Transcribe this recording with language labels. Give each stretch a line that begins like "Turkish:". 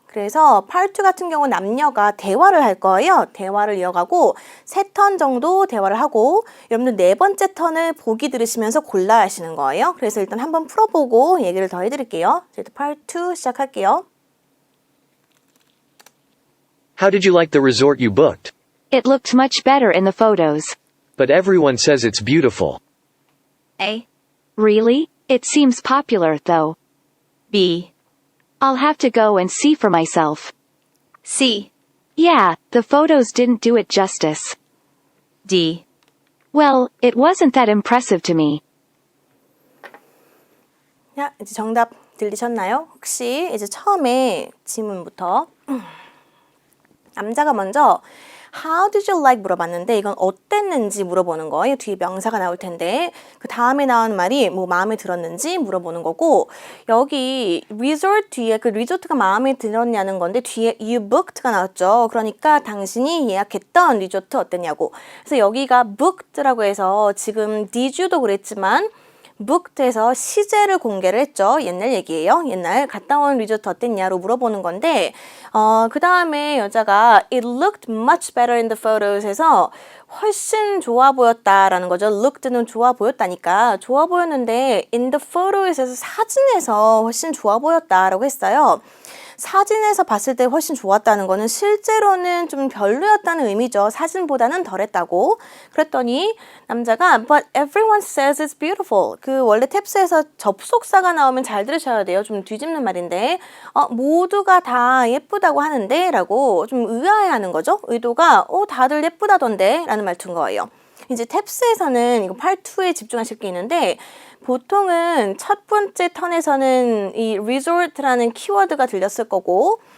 Korean: 그래서 Part 2 같은 경우 남녀가 대화를 할 거예요. 대화를 이어가고 3턴 정도 대화를 하고 여러분들 4번째 턴을 보기 들으시면서 골라야 하시는 거예요. 그래서 일단 한번 풀어보고 얘기를 더 해드릴게요. 이제 Part 2 시작할게요.
English: How did you like the resort you booked? It looked much better in the photos. But everyone says it's beautiful. A. Really? It seems popular, though. B. I'll have to go and see for myself. C. Yeah, the photos didn't do it justice. D. Well, it wasn't that impressive to me.
Korean: 자, 이제 정답 들리셨나요? 혹시 이제 처음에 지문부터 남자가 먼저
English: How did you like
Korean: 물어봤는데 이건 어땠는지 물어보는 거예요. 뒤에 명사가 나올 텐데 그 다음에 나온 말이 뭐 마음에 들었는지 물어보는 거고 여기 resort 뒤에 그 리조트가 마음에 들었냐는 건데 뒤에
English: you booked
Korean: 가 나왔죠. 그러니까 당신이 예약했던 리조트 어땠냐고. 그래서 여기가 booked라고 해서 지금
English: did you
Korean: 도 그랬지만 booked에서 시제를 공개를 했죠. 옛날 얘기예요. 옛날 갔다 온 리조트 어땠냐로 물어보는 건데 그 다음에 여자가
English: It looked much better in the photos
Korean: 해서 훨씬 좋아 보였다라는 거죠. looked는 좋아 보였다니까 좋아 보였는데
English: in the photos
Korean: 에서 사진에서 훨씬 좋아 보였다라고 했어요. 사진에서 봤을 때 훨씬 좋았다는 거는 실제로는 좀 별로였다는 의미죠. 사진보다는 덜했다고. 그랬더니 남자가
English: But everyone says it's beautiful.
Korean: 그 원래 탭스에서 접속사가 나오면 잘 들으셔야 돼요. 좀 뒤집는 말인데 모두가 다 예쁘다고 하는데 라고 좀 의아해하는 거죠. 의도가 다들 예쁘다던데 라는 말투인 거예요. 이제 탭스에서는 이거 Part 2에 집중하실 게 있는데 보통은 첫 번째 턴에서는 이 resort라는 키워드가 들렸을 거고